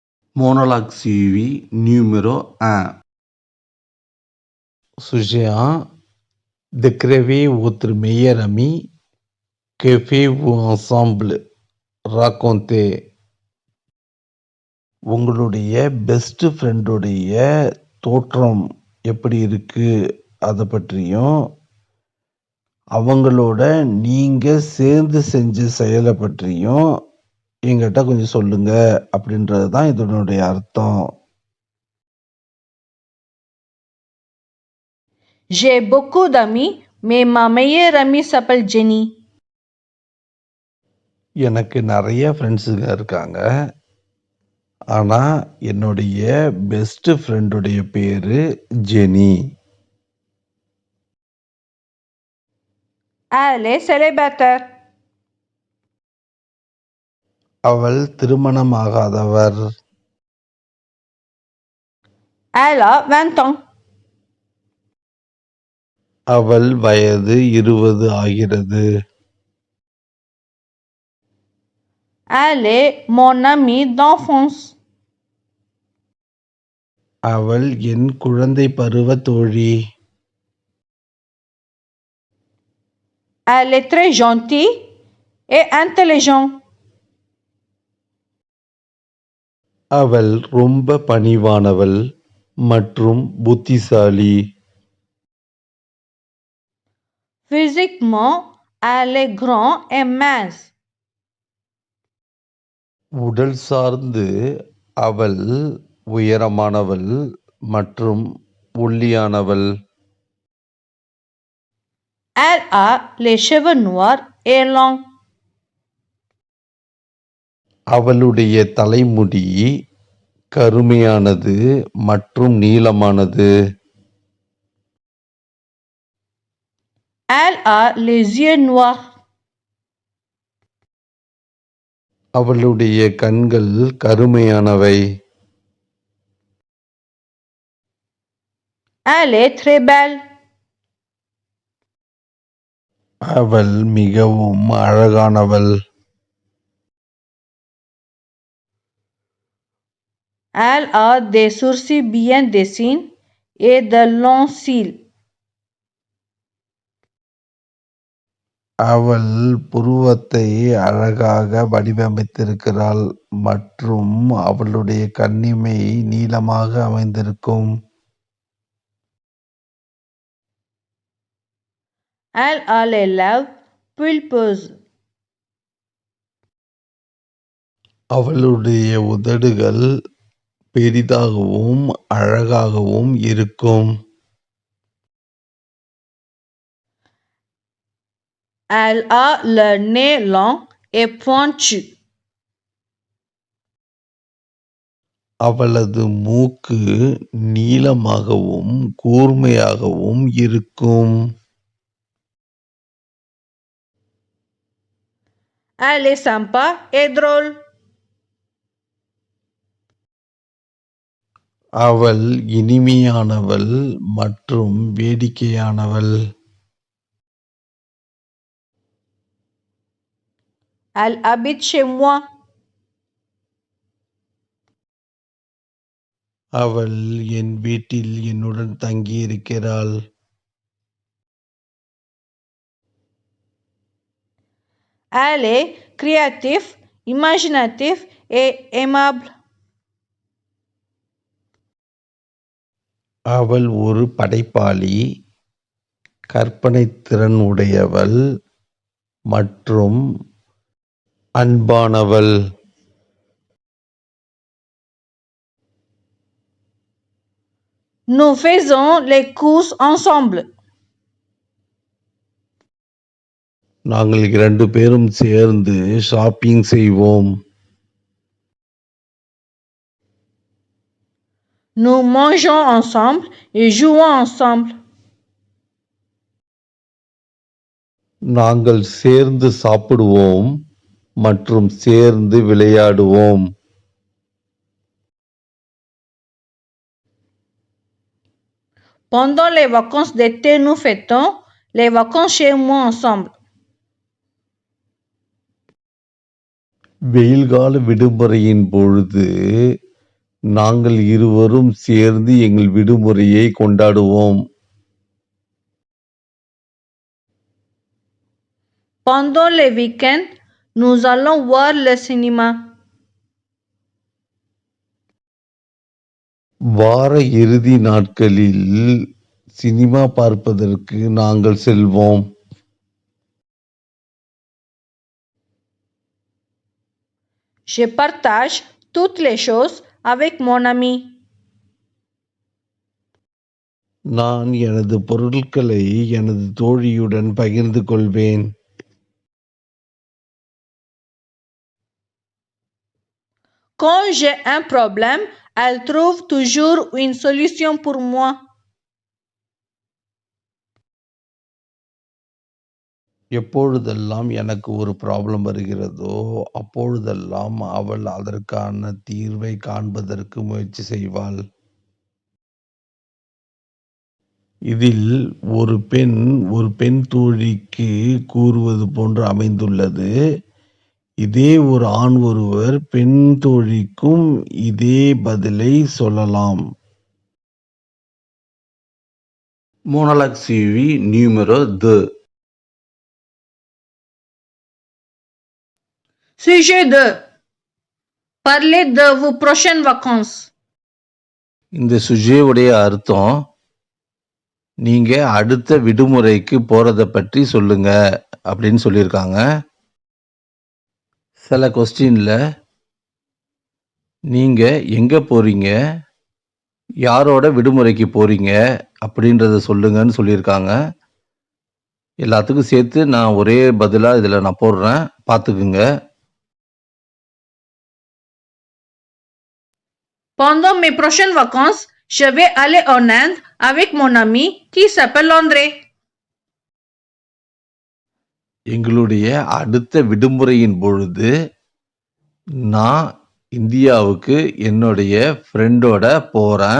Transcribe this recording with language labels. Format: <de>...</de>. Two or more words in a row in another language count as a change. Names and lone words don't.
<fr>Monologue suivi numéro 1. Sujet 1. Décrivez votre meilleur ami. Que faites-vous ensemble? Racontez.</fr> <ta>உங்களுடைய</ta> <en>best friendஉடைய</en> <ta>தோற்றம் எப்படி இருக்கு அதை பற்றியும் அவங்களோட நீங்க சேர்ந்து செஞ்ச செயலை பற்றியும் எங்கிட்ட கொஞ்சம் சொல்லுங்க அப்படின்றது தான் இதனுடைய அர்த்தம்.</ta> <fr>J'ai beaucoup d'amis, mais ma meilleure amie s'appelle Jenny.</fr> <ta>எனக்கு நிறைய ஃப்ரெண்ட்ஸுங்க இருக்காங்க. ஆனா என்னுடைய</ta> <en>best friendஉடைய</en> <ta>பேரு ஜெனி.</ta> <fr>Elle est célibataire.</fr> <ta>அவள் திருமணமாகாதவர்.</ta> <fr>Elle a 20 ans.</fr> <ta>அவள் வயது 20 ஆகிறது.</ta> <fr>Elle est mon amie d'enfance.</fr> <ta>அவள் என் குழந்தை பருவ தோழி.</ta> <fr>Elle est très gentille et intelligente.</fr> <ta>அவள் ரொம்ப பணிவானவள் மற்றும் புத்திசாலி.</ta> <fr>Physiquement, elle est grande et mince.</fr> <ta>உடல் சார்ந்து அவள் உயரமானவள் மற்றும் ஒல்லியானவள்.</ta> <fr>Elle a les cheveux noirs et longs.</fr> <ta>அவளுடைய தலைமுடி கருமையானது மற்றும் நீளமானது.</ta> <fr>Elle a les yeux noirs.</fr> <ta>அவளுடைய கண்கள் கருமையானவை.</ta> <fr>Elle est très belle.</fr> <ta>அவள் மிகவும் அழகானவள்.</ta> <fr>Elle a des sourcils bien dessinés et de longs cils.</fr> <ta>அவள் புருவத்தை அழகாக வடிவமைத்திருக்கிறாள் மற்றும் அவளுடைய கண்ணிமை நீளமாக அமைந்திருக்கும்.</ta> <fr>Elle a les lèvres pulpeuses.</fr> <ta>அவளுடைய உதடுகள் பெரிதாகவும் அழகாகவும் இருக்கும்.</ta> <fr>Elle a le nez long et pointu.</fr> <ta>அவளது மூக்கு நீளமாகவும் கூர்மையாகவும் இருக்கும்.</ta> <fr>Elle est sympa et drôle.</fr> <ta>அவள் இனிமையானவள் மற்றும் வேடிக்கையானவள்.</ta> <fr>Elle habite chez moi.</fr> <ta>அவள் என் வீட்டில் என்னுடன் தங்கியிருக்கிறாள்.</ta> <fr>Elle est créative, imaginative et aimable.</fr> <ta>அவள் ஒரு படைப்பாளி, கற்பனை திறன் உடையவள் மற்றும் அன்பானவள்.</ta> <fr>Nous faisons les courses ensemble.</fr> <ta>நாங்கள் 2 பேரும் சேர்ந்து ஷாப்பிங் செய்வோம்.</ta> <fr>Nous mangeons ensemble et jouons ensemble.</fr> <ta>நாங்கள் சேர்ந்து சாப்பிடுவோம் மற்றும் சேர்ந்து விளையாடுவோம்.</ta> <fr>Pendant les vacances d'été, nous fêtons les vacances chez moi ensemble.</fr> <ta>வெயில்கால விடுமுறையின் பொழுது நாங்கள் இருவரும் சேர்ந்து எங்கள் விடுமுறையை கொண்டாடுவோம்.</ta> <fr>Pendant les week-ends, nous allons voir le cinéma.</fr> <ta>வார இறுதி நாட்களில் சினிமா பார்ப்பதற்கு நாங்கள் செல்வோம்.</ta> <fr>Je partage toutes les choses avec mon ami.</fr> <ta>நான் எனது பொருட்களை எனது தோழியுடன் பகிர்ந்து கொள்வேன்.</ta> <fr>Quand j'ai un problème, elle trouve toujours une solution pour moi.</fr> <ta>எப்பொழுதெல்லாம் எனக்கு ஒரு ப்ராப்ளம் வருகிறதோ அப்பொழுதெல்லாம் அவள் அதற்கான தீர்வை காண்பதற்கு முயற்சி செய்வாள். இதில் ஒரு பெண் தோழிக்கு கூறுவது போன்று அமைந்துள்ளது. இதே ஒரு ஆண் ஒருவர் பெண் தோழிக்கும் இதே பதிலை சொல்லலாம்.</ta> <fr>Monologue suivi numéro 2. Sujet 2. Parlez de vos prochaines vacances.</fr> <ta>இந்த சுஜேவுடைய அர்த்தம், நீங்க அடுத்த விடுமுறைக்கு போறத பற்றி சொல்லுங்க அப்படின்னு சொல்லியிருக்காங்க. சில கொஸ்டின்ல நீங்க எங்க போறீங்க, யாரோட விடுமுறைக்கு போறீங்க அப்படின்றத சொல்லுங்கன்னு சொல்லியிருக்காங்க. எல்லாத்துக்கும் சேர்த்து நான் ஒரே பதிலா இதுல நான் போடுறேன், பார்த்துக்குங்க.</ta> <fr>Pendant mes prochaines vacances, je vais aller en Inde avec mon ami qui s'appelle André.</fr> <ta>எங்களுடைய அடுத்த விடுமுறையின் பொழுது நான் இந்தியாவுக்கு என்னுடைய ஃப்ரெண்டோட போறேன்.</ta>